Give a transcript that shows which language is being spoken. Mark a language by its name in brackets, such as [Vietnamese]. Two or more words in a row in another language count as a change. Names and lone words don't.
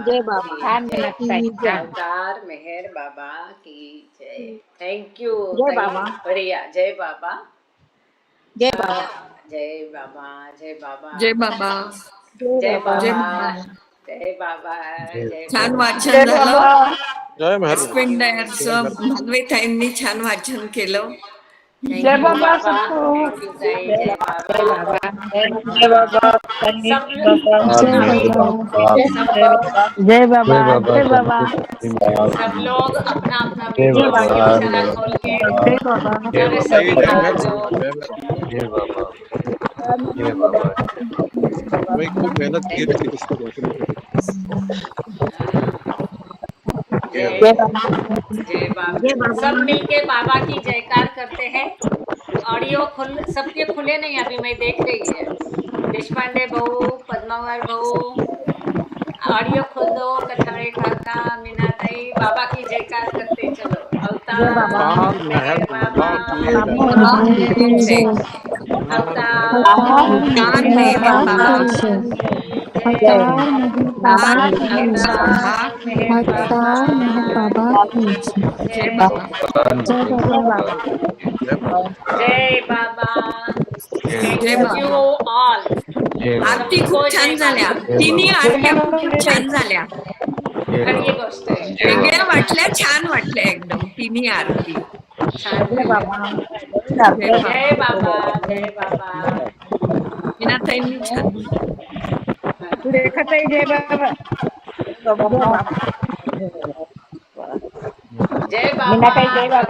[Hindi] जय बाबा की जय अवतार मेहर बाबा की जय [English] thank you [Hindi] जय बाबा बढ़िया जय बाबा जय बाबा जय बाबा जय बाबा जय बाबा जय बाबा जय बाबा जय बाबा जय [Marathi] छान बाबा. वाचन झालं जय मेहर स्पेंडर्सचं माधवीताईंनी छान वाचन केलं [English] Thank [Marathi] जय [English] you, [Marathi] बाबा बाबा. [Hindi] सबको [English] Thank you, [Marathi] ताई. जय बाबा. [Hindi] जय बाबा सब जय बाबा जय बाबा सब लोग अपना अपना जय वीडियो बाबा चला खोल के जय बाबा प्यारे से जय दिखा मेहर दो. [Marathi] जय मेहर मैं खूप मेहनत केली ती पुस्तक [Hindi] जय जय बाबा जय बाबा. सब मिलके बाबा की जयकार करते हैं. ऑडियो सबके खुले नहीं अभी मैं देख रही है. देशपांडे भाऊ पद्मावर भाऊ ऑडियो खोल दो. कठाळे काका मीनाताई बाबा की जयकार करते चलो. अवतार मेहर बाबा अवतार मेहर बाबा अवतार मेहर बाबा अवतार मेहर बाबा जय बाबा. जय बाबा जय बाबा. जय [English] thank you all. [Marathi] आरती खूप छान झाल्या तिन्ही आरत्या खूप छान झाल्या खरी गोष्ट आहे. वेगळ्या वाटल्या छान वाटल्या एकदम तिन्ही आरती जय बाबा. जय बाबा. जय बाबा. मीनाताईंनी छान रेखाताई जय बाबा जय बाबा. मीनाताई जय बाबा